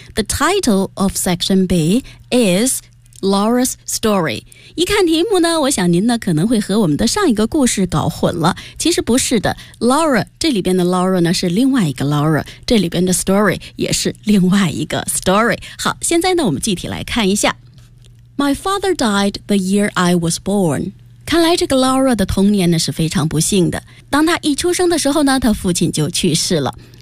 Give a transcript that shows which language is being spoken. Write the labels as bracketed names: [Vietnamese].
[English] The title of Section B is. Laura's story. [Chinese] 一看题目呢，我想您呢可能会和我们的上一个故事搞混了。其实不是的， Laura 这里边的 Laura 呢是另外一个 Laura， 这里边的 story 也是另外一个 story。好，现在呢我们具体来看一下。 [English] My father died the year I was born. [Chinese] 看来这个 Laura 的童年呢是非常不幸的。当她一出生的时候呢，她父亲就去世了。